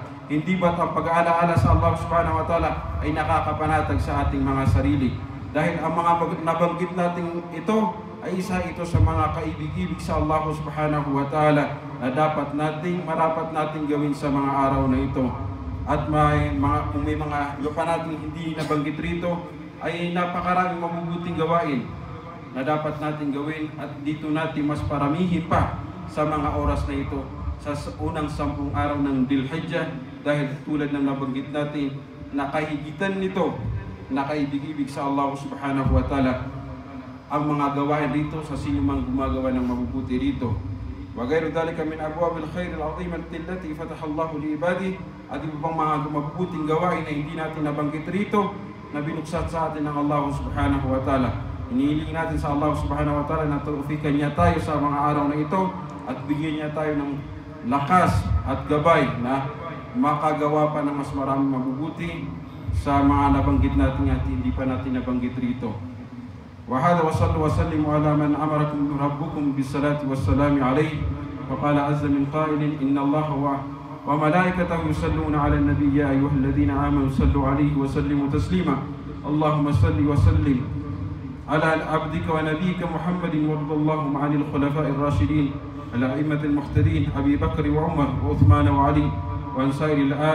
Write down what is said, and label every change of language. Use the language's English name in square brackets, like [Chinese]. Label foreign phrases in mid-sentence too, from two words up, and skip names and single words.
[Filipino] Hindi ba't ang pag-aalaala sa [Arabic] الله سبحانه وتعالى [Filipino] ay nakakapanatag sa ating mga sarili? Dahil ang mga nabanggit natin ito ay isa ito sa mga kaibig-ibig sa [Arabic] الله سبحانه وتعالى [Filipino] na marapat nating gawin sa mga araw na ito. At kung may mga iba pa natin hindi nabanggit rito, ay napakaraming mabubuting gawain na dapat natin gawin, at dito natin mas paramihin pa sa mga oras na ito sa unang 10 araw ng Dhul-Hijjah, dahil tulad ng nabanggit natin, nakahigitan nito, nakaibig-ibig sa [Arabic] الله سبحانه وتعالى [Filipino] ang mga gawain dito sa sino mang gumagawa ng mabubuti dito. [Arabic] وغير ذلك من أبواب الخير العظيمة التي فتح الله لعباده. [Filipino] At iba pang mga mabubuting gawain na hindi natin nabanggit rito na binuksan sa atin ng [Arabic] الله سبحانه وتعالى. [Filipino] Inihiling natin sa [Arabic] الله سبحانه وتعالى [Filipino] na tawfikan niya tayo sa mga araw na ito at bigyan niya tayo ng lakas at gabay na makagawa pa ng mas maraming mabubuti sa mga nabanggit natin at hindi pa natin nabanggit rito. [Arabic] وهذا وصلوا وسلموا على من أمركم ربكم بالصلاة والسلام عليه وقال عز من قائل إن الله وملائكته يصلون على النبي يا أيها الذين آمنوا صلوا عليه وسلموا تسليما اللهم صل وسلم على عبدك ونبيك محمد وارض اللهم عن الخلفاء الراشدين الأئمة المهتدين أبي بكر وعمر وعثمان وعلي وعن سائر الآل